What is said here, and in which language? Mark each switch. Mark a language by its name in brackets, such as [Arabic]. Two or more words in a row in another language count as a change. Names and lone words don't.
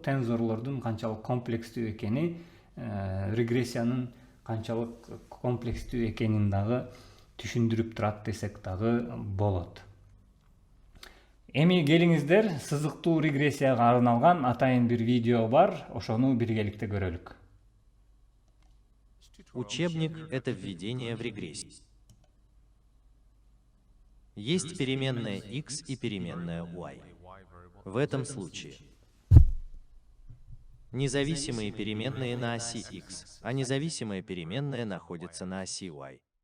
[Kyrgyz] Тензорлордун канчалык комплекстүү экени, регрессиянын канчалык комплекстүү экенин дагы түшүндүрүп турат десек дагы болот. Эми келиңиздер, сызыктуу регрессияга арналган атайын бир видео бар, ошону биргеликте көрөлүк. [Russian] Учебник — это введение в регрессию. Есть переменная x и переменная y. В этом случае независимые переменные на оси x, а независимая переменная находится на оси y.